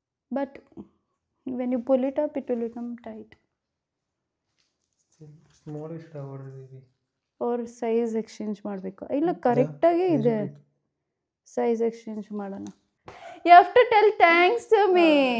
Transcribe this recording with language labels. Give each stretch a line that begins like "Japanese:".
English: But when you pull it up, it will become tight. Still, small should have ordered, baby.
Kannada: Or size exchange ಮಾಡಬೇಕು ಇಲ್ಲ ಕರೆಕ್ಟಾಗಿ ಇದೆ size exchange ಮಾಡೋಣ.
English: You have to tell thanks to me.